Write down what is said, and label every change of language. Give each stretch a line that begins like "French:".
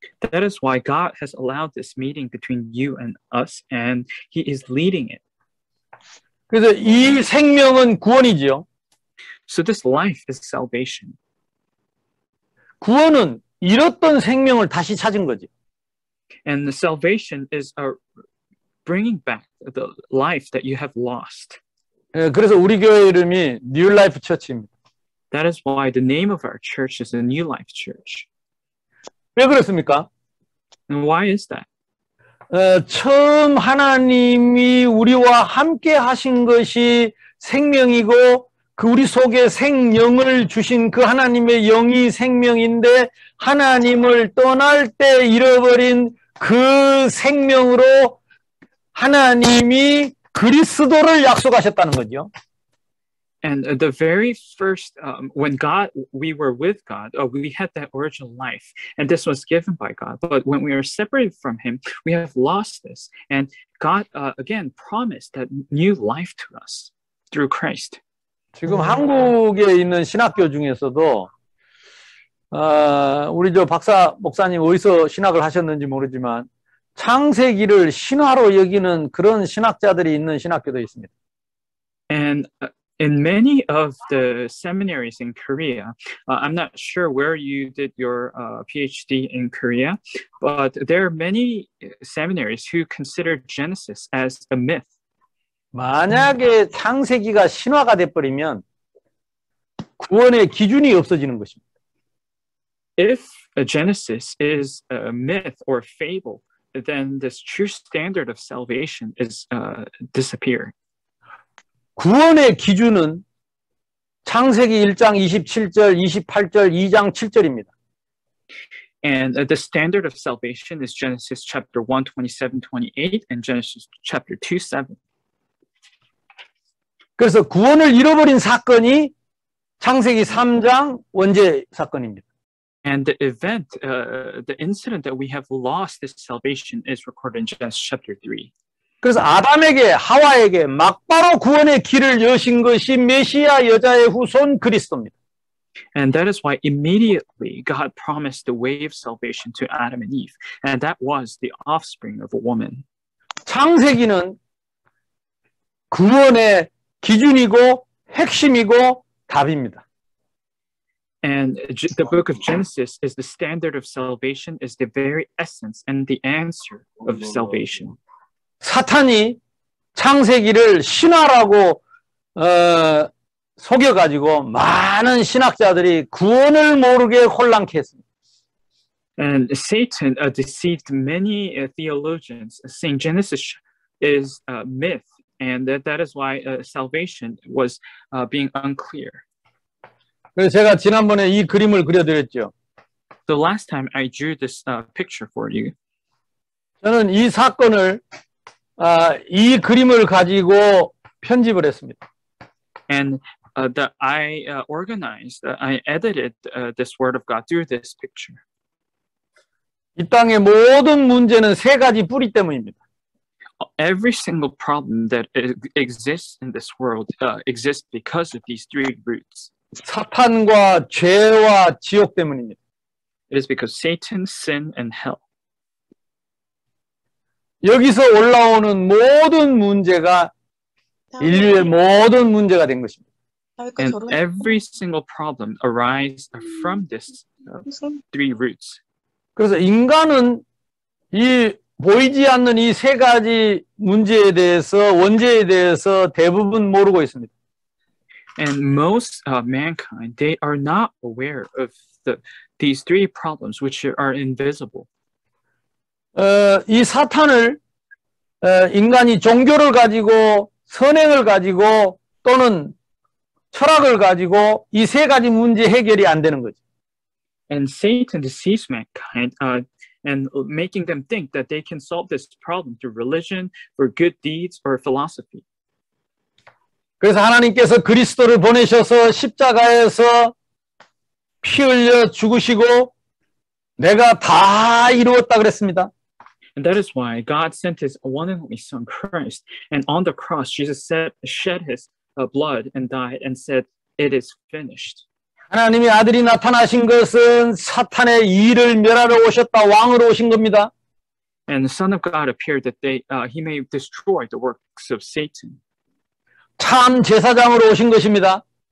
English: That is why God has allowed this meeting between you and us, and He is leading it.
Korean: 그래서 이 생명은 구원이지요.
English: So this life is salvation.
Korean: 구원은 잃었던 생명을 다시 찾은 거지.
English: And the salvation is bringing back the life that you have lost.
Korean: 그래서 우리 교회 이름이 New Life Church입니다.
English: That is why the name of our church is the New Life Church.
Korean: 왜 그렇습니까?
English: And why is that?
Korean: 처음 하나님이 우리와 함께 하신 것이 생명이고 그 우리 속에 생명을 주신 그 하나님의 영이 생명인데 하나님을 떠날 때 잃어버린 그 생명으로 하나님이 그리스도를 약속하셨다는 거죠.
English: And the very first, when we were with God, we had that original life, and this was given by God. But when we are separated from Him, we have lost this. And God, again, promised that new life to us through Christ.
Korean: 지금 한국에 있는 신학교 중에서도 우리 저 박사 목사님 어디서 신학을 하셨는지 모르지만 창세기를 신화로 여기는 그런 신학자들이 있는 신학교도 있습니다.
English: And in many of the seminaries in Korea, I'm not sure where you did your PhD in Korea, but there are many seminaries who consider Genesis as a myth.
Korean: 만약에 창세기가 신화가 돼버리면 구원의 기준이 없어지는 것입니다.
English: If a Genesis is a myth or fable, then this true standard of salvation is disappearing.
Korean: 구원의 기준은 창세기 1장 27절, 28절, 2장 7절입니다.
English: And the standard of salvation is Genesis chapter 1, 27, 28 and Genesis chapter 2, 7.
Korean: 그래서 구원을 잃어버린 사건이 창세기 3장 원죄 사건입니다.
English: And the event, the incident that we have lost this salvation is recorded in Genesis chapter 3.
Korean: 그래서 아담에게 하와에게 막바로 구원의 길을 여신 것이 메시아 여자의 후손 그리스도입니다.
English: And that is why immediately God promised the way of salvation to Adam and Eve, and that was the offspring of a woman.
Korean: 창세기는 구원의 기준이고 핵심이고 답입니다.
English: And the book of Genesis is the standard of salvation, is the very essence and the answer of salvation.
Korean: 사탄이 창세기를 신화라고 속여가지고 많은 신학자들이 구원을 모르게 혼란케 했습니다.
English: And Satan deceived many theologians, saying Genesis is a myth, and that is why salvation was being unclear.
Korean: 그래서 제가 지난번에 이 그림을 그려드렸죠.
English: The last time I drew this picture for you.
Korean: 저는 이 사건을 이 그림을 가지고 편집을 했습니다.
English: And I organized, I edited this word of God through this picture.
Korean: 이 땅의 모든 문제는 세 가지 뿌리 때문입니다.
English: Every single problem that exists in this world exists because of these three roots.
Korean: 사탄과 죄와 지옥 때문입니다.
English: It is because Satan, sin, and hell.
Korean: 여기서 올라오는 모든 문제가 인류의 모든 문제가 된 것입니다.
English: And every single problem arises from this three roots.
Korean: 그래서 인간은 이 보이지 않는 이 세 가지 문제에 대해서 원죄에 대해서 대부분 모르고 있습니다.
English: And most mankind, they are not aware of these three problems which are invisible.
Korean: 이 사탄을 인간이 종교를 가지고 선행을 가지고 또는 철학을 가지고 이 세 가지 문제 해결이 안 되는 거죠.
English: And Satan deceives mankind and making them think that they can solve this problem through religion, for good deeds, or philosophy.
Korean: 그래서 하나님께서 그리스도를 보내셔서 십자가에서 피 흘려 죽으시고 내가 다 이루었다 그랬습니다.
English: And that is why God sent His one and only Son, Christ, and on the cross, Jesus shed His blood and died and said, "It is finished."
Korean: 하나님의 아들이 나타나신 것은 사탄의 일을 멸하러 오셨다, 왕으로 오신 겁니다.
English: And the Son of God appeared that He may destroy the works of Satan.
Korean: 참 제사장으로 오신 것입니다.